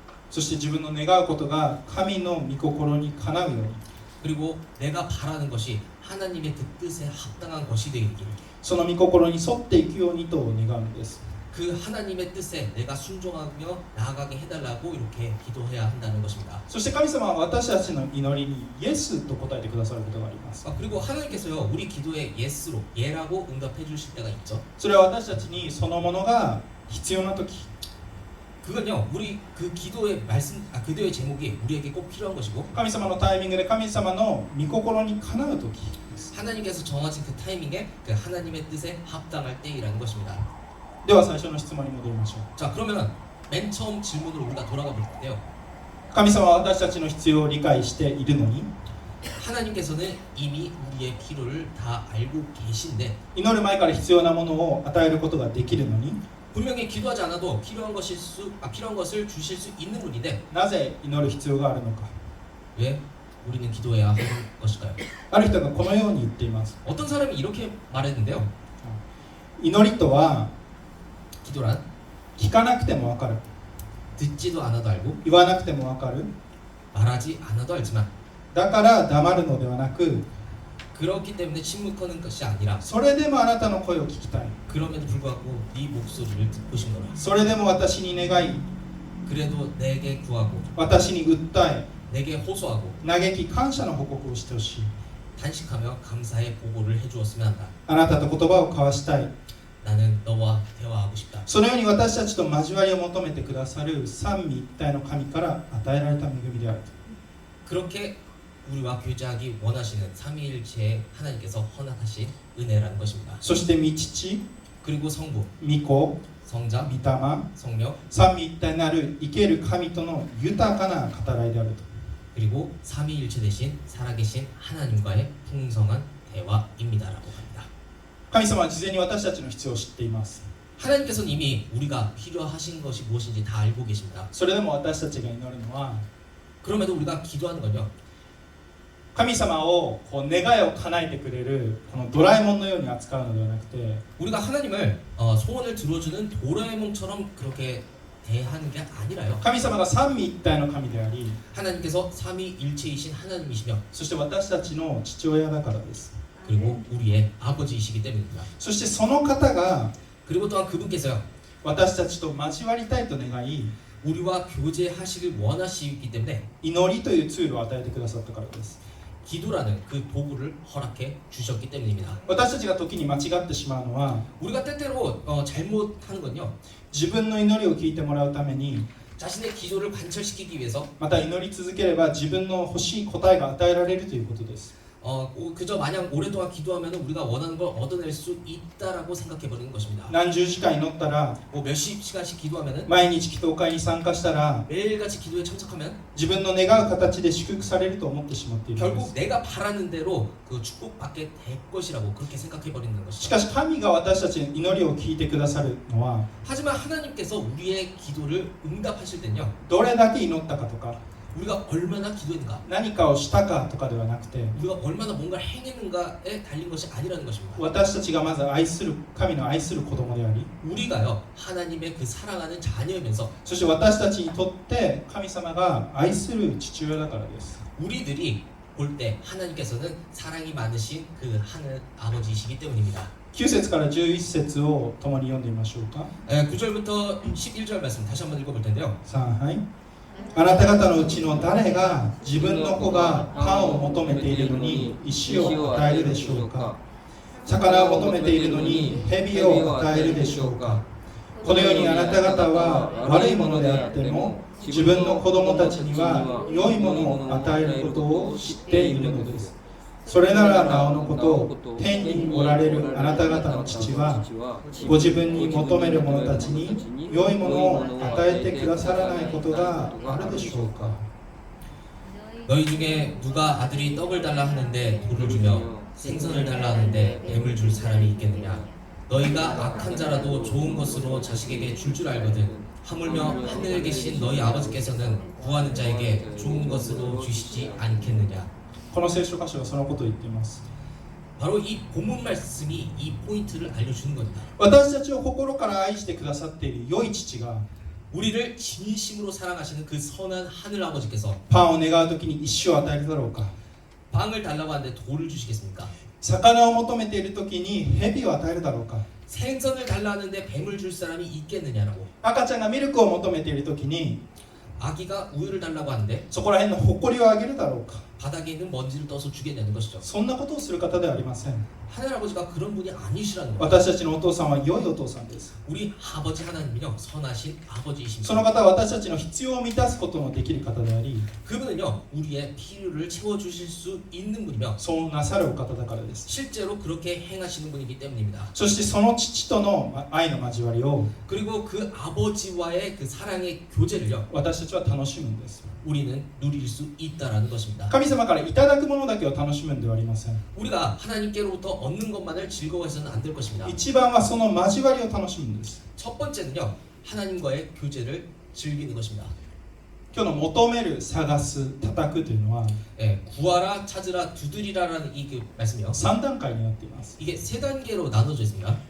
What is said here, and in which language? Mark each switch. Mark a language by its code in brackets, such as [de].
[ja] そして自分の願うことが神の御心にかなうように、 [ko] 그리고 내가 바라는 것이 하나님의 그 뜻에 합당한 것이 되길, [ja] その御心に沿っていくようにと願うのです。 [ko] 그 하나님의 뜻에 내가 순종하며 나아가게 해달라고 이렇게 기도해야 한다는 것입니다. [ja] そして神様は私たちの祈りにイエスと答えてくださることがあります。 [ko] 그리고 하나님께서요, 우리 기도에 예스로, 예라고 응답해 주실 때가 있죠. [ja] それは私たちにそのものが必要な時、 [ko] 그건요, 우리 그 기도의 말씀, 기도의 제목이 우리에게 꼭 필요한 것이고, [ja] 神様のタイミングで神様の御心にかなう時です。 [ko] 하나님께서 정하신 그 타이밍에 그 하나님의 뜻에 합당할 때이라는 것입니다. [ja] では最初の質問に戻りましょう。 [ko] 자, 그러면 맨 처음 질문으로 우리가 돌아가 볼 텐데요. [ja] 神様は私たちの必要を理解しているのに、 [ko] 하나님께서는 이미 우리의 필요를 다 알고 계신데 [ja] 祈る前から必要なものを与えることができるのに、 [ko] 분명히 기도하지 않아도 필요한 것을 주실 수 있는 분인데 [ja] なぜ祈る必要があるのか。 [ko] 왜 우리는 기도해야 하는 것일까요? [ja] ある人がこのように言っています。 [ko] 어떤 사람이 이렇게 말했는데요. [ja] 祈りとは [ko] 기도란 [ja] 聞かなくてもわかる、 [ko] 듣지도 않아도 알고 [ja] 言わなくてもわかる、 [ko] 말하지 않아도 알지만 [ja] だから黙るのではなく、 [ko] 그렇기 때문에 침묵하는 것이 아니라 [ja] それでもあなたの声を聞きたい、 [ko] 그럼에도 불구하고 네 목소리를 듣고 싶노라. [ja] それでも私に願い、 [ko] 그래도 내게 구하고 [ja] 私に訴え、 [ko] 내게 호소하고 [ja] 嘆き感謝の報告をしてほしい。 [ko] 탄식하며 감사의 보고를 해주었으면 한다. [ja] あなたと言葉を交わしたい。 [ko] 나는 너와 대화하고 싶다. [ja] そのように私たちと交わりを求めてくださる三位一体の神から与えられた恵みである。 [ko] 그렇게 우리와 교제하기 원하시는 삼위일체의 하나님께서 허락하신 은혜라는 것입니다. [ja] そして御父、 [ko] 그리고 성부, [ja] 御子、 [ko] 성자, [ja] 御霊、 [ko] 성령, [ja] 三位一体なる生ける神との豊かな語らいであると。 [ko] 그리고 삼위일체 대신 살아계신 하나님과의 풍성한 대화입니다라고 합니다. [ja] 神様は事前に私たちの必要を知っています。 [ko] 하나님께서는 이미 우리가 필요하신 것이 무엇인지 다 알고 계십니다. [ja] それでも私たちが祈るのは、 [ko] 그럼에도 우리가 기도하는 건요, [ja] 神様をこう願いを叶えてくれるこのドラえもんのように扱うのではなくて、 [ko] 우리가 하나님을 소원을 들어주는 도라에몽처럼 그렇게 대하는 게 아니라요. [ja] 神様が三位一体の神であり、 [ko] 하나님께서 삼위일체이신 하나님이시며 [ja] そして私たちの父親だからです。 [ko] 그리고 우리의 아버지이시기 때문입니다. [ja] そしてその方が [ko] 그리고 또한 그분께서요, [ja] 私たちと交わりたいと願い、 [ko] 우리와 교제하시길 원하시기 때문에 [ja] 祈りというツールを与えてくださったからです。 [ko] 기도라는 그 도구를 허락해 주셨기 때문입니다. [ja] 私たちが時に間違ってしまうのは、 [ko] 우리가 때때로 잘못하는 건요, [ja] 自分の祈りを聞いてもらうために、 [ko] 자신의 기도를 관철시키기 위해서 [ja] また祈り続ければ自分の欲しい答えが与えられるということです。 [ko] 그저 마냥 오랫동안 기도하면 우리가 원하는 걸 얻어낼 수 있다라고 생각해버리는 것입니다. [ja] 何十時間祈ったら、 [ko] 뭐 몇십 시간씩 기도하면은 [ja] 毎日祈祷会に参加したら、 [ko] 매일같이 기도에 참석하면 [ja] 自分の願う形で祝福されると思ってしまっているので [ko] 결국 [ja] す。 [ko] 내가 바라는 대로 그 축복받게 될 것이라고 그렇게 생각해버리는 [ja] し [ko] 것이죠. [ja] かし神が私たちの祈りを聞いてくださるのは、 [ko] 하지만 하나님께서 우리의 기도를 응답하실 때는요, [ja] どれだけ祈ったかとか、 [ko] 우리가 얼마나 기도했는가, [ja] 何かをしたかとかではなくて、 [ko] 우리가 얼마나 뭔가를 행했는가에 달린 것이 아니라는 것입니다. [ja] 私たちがまず愛する神の愛する子供であり、 [ko] 우리가요, 하나님의 그 사랑하는 자녀이면서 [ja] そして私たちにとって神様が愛する父親だからです。 [ko] 우리들이 볼 때 하나님께서는 사랑이 많으신 그 하늘 아버지이시기 때문입니다. [ja] 9節から11節を共に読んでみましょうか。 [ko] 9절부터 11절 말씀 다시 한번 읽어볼 텐데요. [ja] さあ、はい。あなた方のうちの誰が自分の子がパンを求めているのに石を与えるでしょうか。魚を求めているのに蛇を与えるでしょうか。このようにあなた方は悪いものであっても自分の子供たちには良いものを与えることを知っているのです。それならなおのこと、天におられるあなた方の父はご自分に求める者たちに良いものを与えてくださらないことがあるでしょうか。 [ko] 너희 중에 누가 아들이 떡을 달라 하는데 돌을 주며 생선을 달라 하는데 뱀을 줄 사람이 있겠느냐. 너희가 악한 자라도 좋은 것으로 자식에게 줄 알거든. 하물며 하늘에 계신 너희 아버지께서는 구하는 자에게 좋은 것으로 주시지 않겠느냐. [ja] この聖書箇所はそのことを言っています。 [ko] 바로 이 본문 말씀이 이 포인트를 알려주는 겁니다. [ja] 私たちを心から愛してくださっている良い父が [ko] 우리를 진심으로 사랑하시는 그 선한 하늘 아버지께서 [ja] パンを願うときに石を与えるだろうか。 [ko] 빵을 달라고 하는데 돌을 주시겠습니까? [ja] 魚を求めているときに蛇を与えるだろうか。 [ko] 생선을 달라 하는데 뱀을 줄 사람이 있겠느냐라고. [ja] 赤ちゃんがミルクを求めているときに [ko] 아기가 우유를 달라고 하는데 [ja] そこら辺のほこりをあげるだろうか。 [ko] 바닥에 있는 먼지를 떠서 주겠냐는 것이죠. [ja] そんなことをする方ではありません。 [ko] 하늘 아버지가 그런 분이 아니시라는 거예요. [ja] 私たちのお父さんは良いお父さんです。 [ko] 우리 아버지 하나님은요 선하신 [ja] そ [ko] 아버지이십니다. [ja] の方は私たちの必要を満たすことのできる方であり、 [ko] 그분은요 우리의 필요를 채워주실 수 있는 분이며 [ja] そうなさるお方だからです。 [ko] 실제로 그렇게 행하시는 분이기 때문입니다. [ja] そしてその父との愛の交わりを [ko] 그리고 그 아버지와의 그 사랑의 교제를요 [ja] 私たちは楽しむんです。 [ko] 우리는 누릴 수 있다라는 것입니다. [ja] 神様からいただくものだけを楽しむんではありません。 [ko] 우리가 하나님께로부터 얻는 것만을 즐거워해서는 안 될 것입니다. [ja] 一番はその交わりを楽しむんです。 [ko] 첫 번째는요 하나님과의 교제를 즐기는 것입니다. [ja] 今日の求める、探す、叩くというのは [ko] 예, 구하라, 찾으라, 두드리라라는 이 그 말씀이요. [ja] 3段階になっています。 [ko] 이게 세 단계로 나눠져 있습니다.